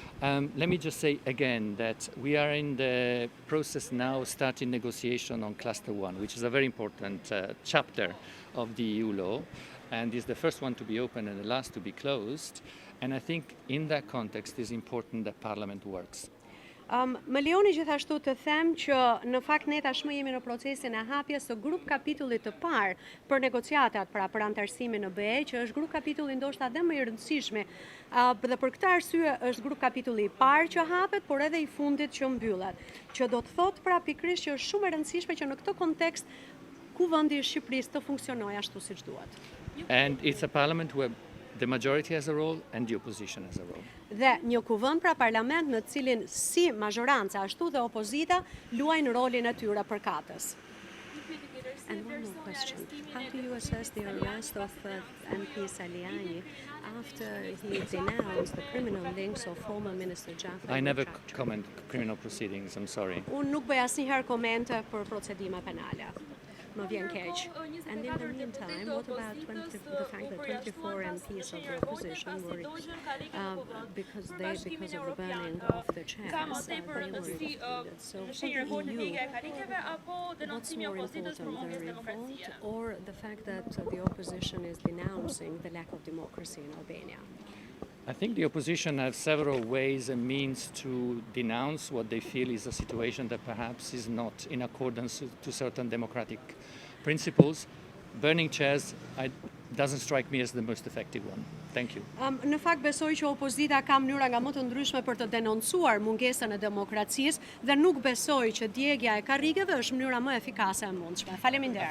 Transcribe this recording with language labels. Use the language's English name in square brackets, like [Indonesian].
[English] Let me just say again that we are in the process now starting negotiation on Cluster 1, which is a very important chapter of the EU law, and is the first one to be open and the last to be closed. And I think in that context it is important that Parliament works. [Albanian] Më lejoni gjithashtu të them që në fakt ne tashmë jemi në procesin e hapjes së grup kapitullit të parë për negociatat, pra për antarësimin në BE, që është grup kapitulli ndoshta dhe më i rëndësishmi. Dhe për këtë arsye është grup kapitulli i parë që hapet, por edhe i fundit që mbyllet. Që do të thotë pra pikërisht që është shumë e rëndësishme që në këtë kontekst Kuvendi i Shqipërisë të funksionojë ashtu siç duhet. [English] And it's a parliament where the majority has a role and the opposition has a role. [Albanian] Dhe një kuvend pra parlament në cilin si majoranca ashtu dhe opozita luajnë rolin e tyre përkatës. [English] And one more question. How do you assess the arrest of MP Saliani after he denounced the criminal links of former Minister Xhafaj? I never comment criminal proceedings, I'm sorry. [Albanian] Unë nuk bëj asnjëherë komente për procedime penale. Më vjen keq. [English] And in the meantime, what about the fact that 24 MPs of the opposition were, because of the burning of the chairs, they were excluded. So for the EU, what's more important, the revolt or the fact that the opposition is denouncing the lack of democracy in Albania? I think the opposition have several ways and means to denounce what they feel is a situation that perhaps is not in accordance to certain democratic principles. Burning chairs doesn't strike me as the most effective one. Thank you. [Albanian] Në fakt besoj që opozita ka mënyra nga më të ndryshme për të denoncuar mungesën e demokracisë dhe nuk besoj që djegja e karrigeve është mënyra më efikase e mundshme. Faleminderit.